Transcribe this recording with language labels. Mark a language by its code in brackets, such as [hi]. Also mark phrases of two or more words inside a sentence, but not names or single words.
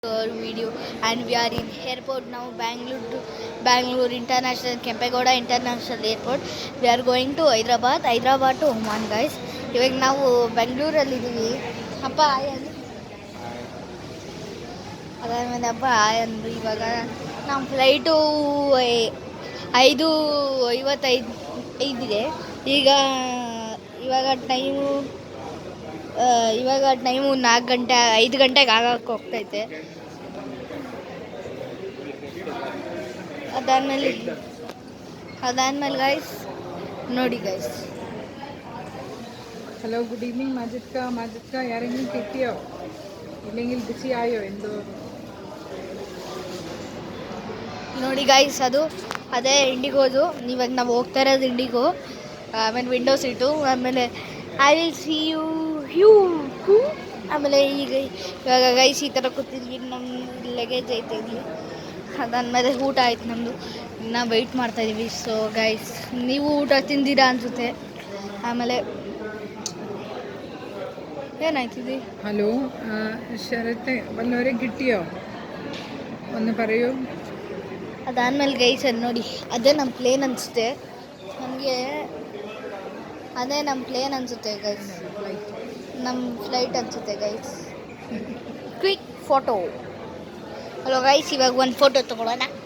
[en] our video, and we are in airport now, Bangalore International, Kempegowda International Airport. We are going to Hyderabad to Oman, guys. [kn] ಇವಾಗ ನಾವು ಬೆಂಗಳೂರಲ್ಲಿ ಇದ್ದೀವಿ. ಅಪ್ಪ ಆಯ್ ಅಂದು ಅದಾದ್ಮೇಲೆ ಅಪ್ಪ ಆಯ್ ಅಂದರು. ಇವಾಗ ನಮ್ಮ ಫ್ಲೈಟು 5:55 ಈಗ ಇವಾಗ ಟೈಮು 4 ಗಂಟೆ 5 ಗಂಟೆಗೆ ಆಗಕ್ಕೆ ಹೋಗ್ತೈತೆ. ಅದಾದ್ಮೇಲೆ ಗೈಸ್ ನೋಡಿ ಗೈಸ್. [en] Hello good evening [ml] മാജിദ്ക ആരെങ്കിലും കിട്ടിയോ? ഇല്ലെങ്കിൽ ബിസി ആയോ എന്തോ? [kn] ನೋಡಿ ಗೈಸ್, ಅದೇ ಇಂಡಿಗೋದು. ಇವಾಗ ನಾವು ಹೋಗ್ತಾ ಇರೋದು ಇಂಡಿಗೋ. ಆಮೇಲೆ [en] window seat. [kn] ಆಮೇಲೆ [en] I will see you [kn] ಆಮೇಲೆ ಇವಾಗ ಗೈಸ್ ಈ ಥರ ಕೂತಿದ್ವಿ. ನಮ್ಮ ಲಗೇಜ್ ಐತೆ ಇಲ್ಲಿ. ಅದಾದಮೇಲೆ ಊಟ ಆಯ್ತು ನಮ್ಮದು. ಇನ್ನೂ ವೆಯ್ಟ್ ಮಾಡ್ತಾಯಿದ್ದೀವಿ. [en] so guys, [kn] ನೀವು ಊಟ ತಿಂದಿರಾ ಅನಿಸುತ್ತೆ. ಆಮೇಲೆ ಏನಾಯ್ತಿದೆ? [ml] ഹലോ ശരത്തെ വല്ലവരെ കിട്ടിയോ? ഒന്ന് പറയൂ. [kn] ಅದಾದಮೇಲೆ ಗೈಸ್ ನೋಡಿ, ಅದೇ ನಮ್ಮ ಪ್ಲೇನ್ ಅನಿಸುತ್ತೆ ನನಗೆ. ಅದೇ ನಮ್ಮ ಪ್ಲೇನ್ ಅನಿಸುತ್ತೆ ಗೈಸ್. ನಮ್ಮ ಫ್ಲೈಟ್ ಅನಿಸುತ್ತೆ ಗೈಸ್. [en] quick photo. hello guys, [kn] ಇವಾಗ ಒಂದು ಫೋಟೋ ತೊಗೊಳ್ಳೋಣ.